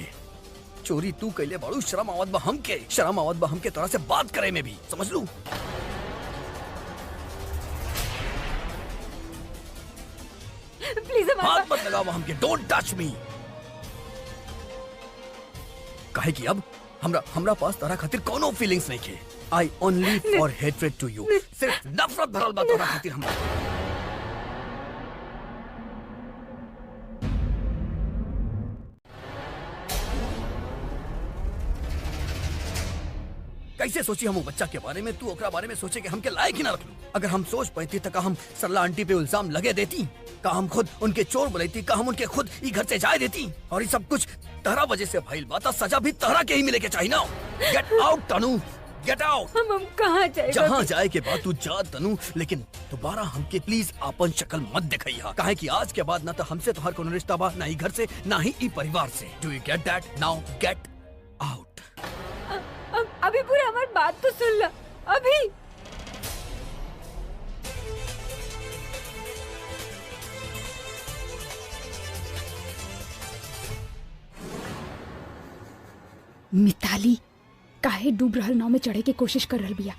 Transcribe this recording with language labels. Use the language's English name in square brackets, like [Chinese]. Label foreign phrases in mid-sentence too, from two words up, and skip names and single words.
[Bhojpuri] चोरी तू कैले बाड़ू, शर्म आवत बा हमके। शर्म आवत बा हमके तोरा से बात करे में भी, समझ लू। प्लीज हमारी हाथ मत लगाओ हमके। [English] don't touch me. [Bhojpuri] काहे कि अब हमरा पास तोरा खातिर कोनो फीलिंग्स नहीं के। [English] I only for hatred to you. [Bhojpuri] सिर्फ नफरत भरल बा तोरा खातिर हमरा। कैसे सोची हम वो बच्चा के बारे में, तू ओकरा बारे में सोचे कि हमके लायक ही ना रखलू। अगर हम सोच पाती तो का हम सरला आंटी पे इल्जाम लगे देती, का हम खुद उनके चोर बुलाती, का हम उनके खुद ई घर से जाए देती। और ये सब कुछ तहरा वजह से भइल बा, तो सजा भी तहरा के ही मिले के चाहिए ना। [English] get out Tanu, get out. [Bhojpuri] हम कहाँ जाए? जहाँ जाए के बाद तू जा तनु, लेकिन दोबारा हमके प्लीज अपन शक्ल मत दिखाइया। काहे कि आज के बाद ना तो हमसे तोहर कोनो रिश्ता बा, ना ही घर से, ना ही ई परिवार से। [English] do you get that? Now get out. [Bhojpuri] अभी पूरी हमारी बात तो सुन ला। अभी मिताली काहे डूब रहल नाव में चढ़े के कोशिश कर रहल बिया।